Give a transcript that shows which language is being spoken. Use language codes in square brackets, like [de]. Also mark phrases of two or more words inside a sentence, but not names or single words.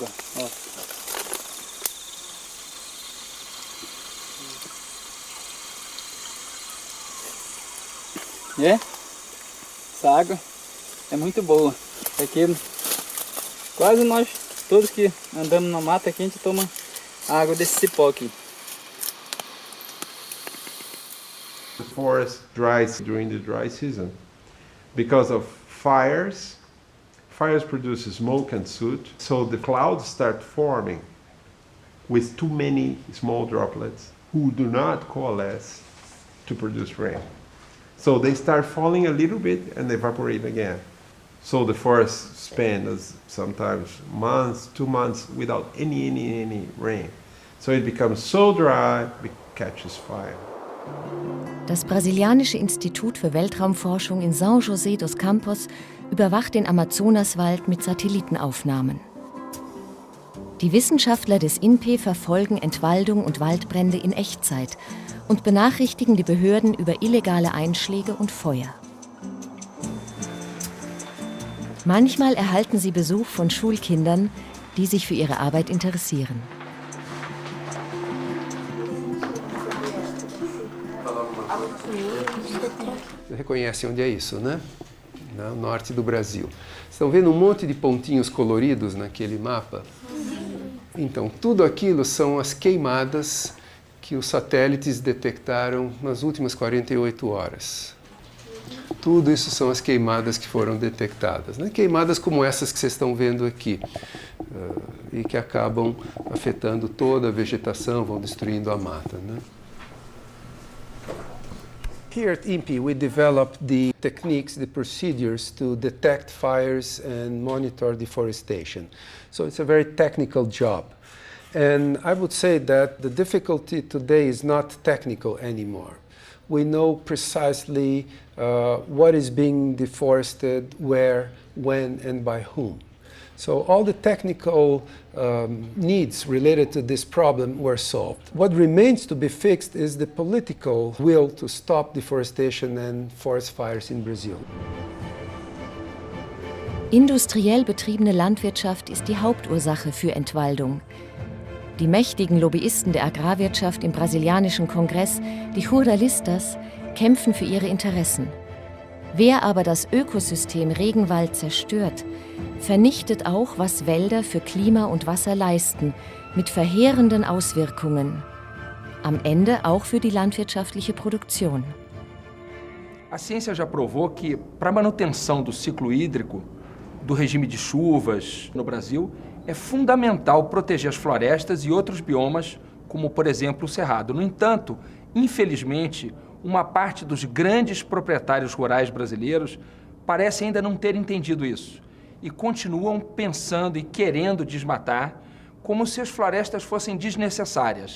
[pt] Ó. Essa água é muito boa. Aqui, quase nós, todos que andamos na mata aqui, a gente toma a água desse cipó aqui. [en] The forest dries during the dry season because of fires. Fires produce smoke and soot, so the clouds start forming with too many small droplets who do not coalesce to produce rain. So they start falling a little bit and evaporate again. So the forest spends sometimes months, 2 months without any rain. So it becomes so dry, it catches fire. [de] Das brasilianische Institut für Weltraumforschung in São José dos Campos überwacht den Amazonaswald mit Satellitenaufnahmen. Die Wissenschaftler des INPE verfolgen Entwaldung und Waldbrände in Echtzeit und benachrichtigen die Behörden über illegale Einschläge und Feuer. Manchmal erhalten sie Besuch von Schulkindern, die sich für ihre Arbeit interessieren. [pt] Você reconhece onde é isso, né? No norte do Brasil. Estão vendo um monte de pontinhos coloridos naquele mapa? Então, tudo aquilo são as queimadas que os satélites detectaram nas últimas 48 horas. Tudo isso são as queimadas que foram detectadas, né? Queimadas como essas que vocês estão vendo aqui, e que acabam afetando toda a vegetação, vão destruindo a mata, né? [en] Here at INPI, we developed the techniques, the procedures to detect fires and monitor deforestation. So it's a very technical job. And I would say that the difficulty today is not technical anymore. We know precisely what is being deforested, where, when, and by whom. So all the technical needs related to this problem were solved. What remains to be fixed is the political will to stop deforestation and forest fires in Brazil. [de] Industriell betriebene Landwirtschaft ist die Hauptursache für Entwaldung. Die mächtigen Lobbyisten der Agrarwirtschaft im brasilianischen Kongress, die Ruralistas, kämpfen für ihre Interessen. Wer aber das Ökosystem Regenwald zerstört, vernichtet auch, was Wälder für Klima und Wasser leisten, mit verheerenden Auswirkungen. Am Ende auch für die landwirtschaftliche Produktion. [pt] A ciência já provou que, para a manutenção do ciclo hídrico, do regime de chuvas no Brasil, é fundamental proteger as florestas e outros biomas, como, por exemplo, o cerrado. No entanto, infelizmente, uma parte dos grandes proprietários rurais brasileiros parece ainda não ter entendido isso e continuam pensando e querendo desmatar como se as florestas fossem desnecessárias.